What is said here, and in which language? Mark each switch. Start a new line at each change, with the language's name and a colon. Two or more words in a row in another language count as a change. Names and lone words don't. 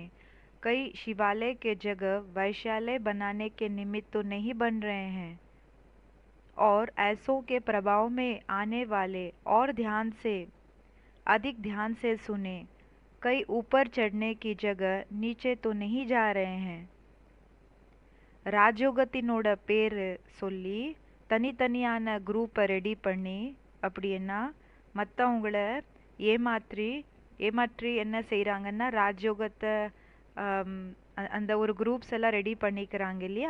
Hindi: कई शिवालय के जगह वैश्यालय बनाने के निमित्त तो नहीं बन रहे हैं, और ऐसों के प्रभाव में आने वाले और अधिक ध्यान से सुने। कई ऊपर चढ़ने की जगह नीचे तो नहीं जा रहे हैं।
Tamil: ராஜயோகத்தினோட பேரு சொல்லி தனித்தனியான குரூப்பை ரெடி பண்ணி, அப்படின்னா மற்றவங்கள ஏமாற்றி என்ன செய்கிறாங்கன்னா ராஜயோகத்தை அந்த ஒரு குரூப்ஸ் எல்லாம் ரெடி பண்ணிக்கிறாங்க இல்லையா.